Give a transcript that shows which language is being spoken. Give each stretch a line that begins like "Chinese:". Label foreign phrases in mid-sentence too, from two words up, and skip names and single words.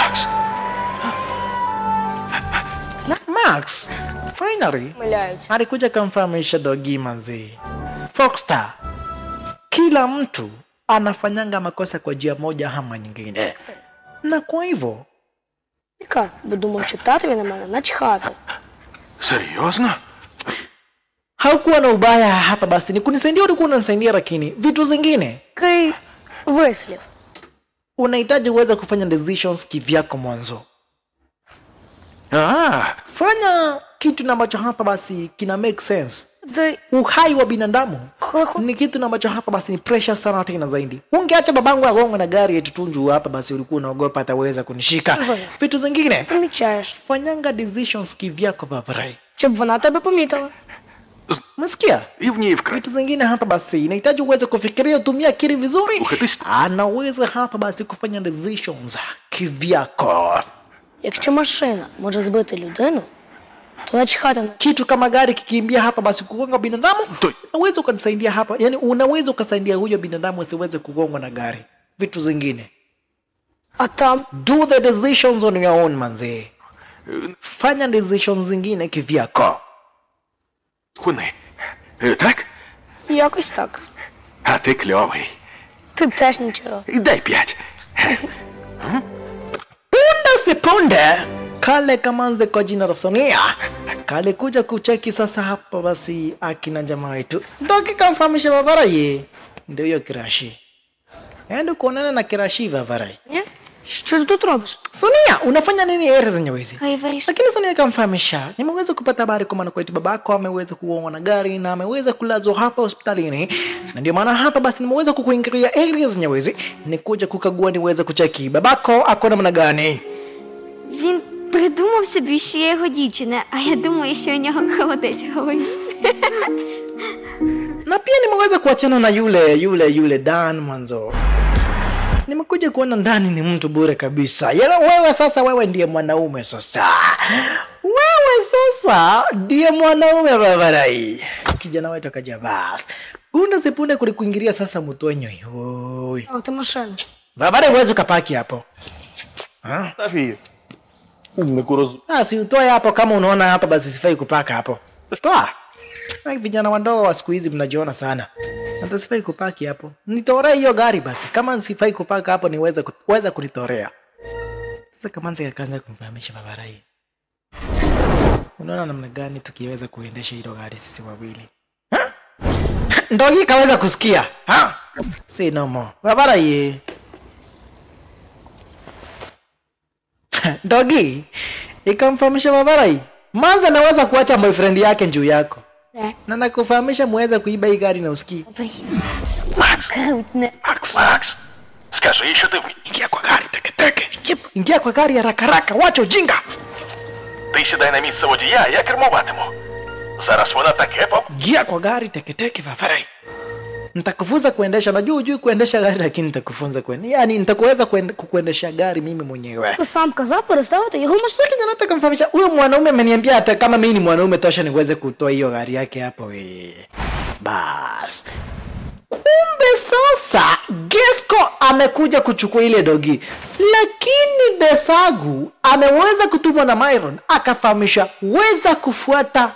English: Max finally
Ukrainian: Помиляються.
Swahili: alikuja kumfahamisha dogi manzi, Foxstar, kila mtu anafanyanga makosa kwa njia moja ama nyingine, na kwa hivyo
Ukrainian: Яка? Бо думав, що татові на мене начхати. серйозно?
Swahili: haukuwa na ubaya hapa basi, ni kunisaidia, ulikuwa unanisaidia, lakini vitu zingine
Ukrainian: Такий вислів.
Swahili: unahitaji uweze kufanya decisions kivyako mwanzo. Fanya kitu na ambacho hapa basi kina
English: make sense.
Ukrainian: Ти
Swahili: Uhai wa binadamu ni kitu na ambacho hapa basi ni pressure sana tena zaidi. Ungeacha babangu agonga na gari yetu tunju hapa basi ulikuwa unaogopa ataweza kunishika. Vitu zingine
Ukrainian: помічаєш,
Swahili: fanyanga decisions kivyako Vavarai.
Ukrainian: щоб вона тебе помітила.
Swahili: Msikia?
Ukrainian: І в ній вкрай.
Swahili: Vitu zingine hapa basi inahitaji uweze kufikiria, utumie akili vizuri.
Ukrainian: Слухай,
Swahili: Anaweza hapa basi kufanya decisions kivyako.
Ukrainian: Якщо машина може збити людину, то начхати на
Swahili: Kitu kama gari kikimbia hapa basi kugonga binadamu, unaweza ukanisaidia hapa. Yani unaweza ukasaidia huyo binadamu asiweze kugongwa na gari. Vitu zingine.
Ukrainian: а там
English: Do the decisions on your own manzi.
Swahili: Fanya decisions zingine kivyako.
Ukrainian: Хуни. Так? якось так. А ти кльовий. Ти теж нічого. І дай 5.
Swahili: Punde si punde kale kamanze kwa jina la Sonia kale kuja kucheki sasa hapa basi akina jamaa wetu ndoki kamfahamisha Vavarai ndio hiyo Kirashi. Endo kuonana na Kirashi Vavarai.
Ukrainian: Ні? Що ти тут робиш?
Swahili: Sonia, unafanya nini ere zenye wizi? Кайваріш. Lakini Sonia kamfahamisha, nimeweza kupata habari kwa maana kwa eti babako ameweza kuongwa na gari na ameweza kulazwa hapa hospitalini. Na ndio maana hapa basi nimeweza kukuingilia area zenye wizi, nikuja kukagua niweze kucheki babako ako namna gani.
Ukrainian: Він придумав собі, що я його дівчина, а я думаю, що у нього холодець в голові.
Swahili: Na pia nimeweza kuachana na yule Dan mwanzo. Nimekuja kuona ndani ni mtu bure kabisa. Yala wewe sasa, wewe ndiye mwanaume sasa. Wewe sasa ndiye mwanaume Vavarai. Kijana wetu akaja bas. Punde sipunde kulikuingilia sasa mtonyo. Oi.
Ukrainian: А, ти машина.
Swahili: Vavarai huwezi ukapaki hapo. Ha?
Ukrainian: Тафі. Умнику роз...
Swahili: Si utoe hapo kama unaona hapa basi sifai kupaka hapo. Toa. Hai vijana wadogo wa siku hizi mnajiona sana. Hata sifai kupaki hapo. Nitorea hiyo gari basi. Kama sifai kupaka hapo niweze kuweza kunitorea. Sasa kama nzi akaanza kumfahamisha Vavarai. Unaona namna gani tukiweza kuendesha hilo gari sisi wawili? Ha? Ndogi kaweza kusikia. Ha?
English: Say no more.
Swahili: Vavarai. Ndogi ikamfahamisha Vavarai. Manza naweza kuacha boyfriend yake juu yako. Na nakufahamisha muweze kuiba hii gari na usikii.
Ukrainian: Макс, Крутне. Макс, скажи, що ти
Swahili: Ingia kwa gari teketeke. Chip. Ingia kwa gari haraka haraka, wacha ujinga.
Ukrainian: Ти сідай на місце водія, я кермуватиму. Зараз вона таке
Swahili: Ingia kwa gari teketeke Vavarai. Nitakufunza kuendesha. Najua hujui kuendesha gari lakini nitakufunza kuendesha. Yaani nitakuweza kuendesha gari mimi mwenyewe.
Ukrainian: Ти сам казав переставити його машину.
Swahili: Lakini nataka kumfahamisha huyo mwanaume ameniambia hata kama mimi ni mwanaume tosha niweze kutoa hiyo gari yake hapo we. Bas. Kumbe sasa Gesco amekuja kuchukua ile dogi. Lakini Desagu ameweza kutumwa na Myron akafahamisha weza kufuata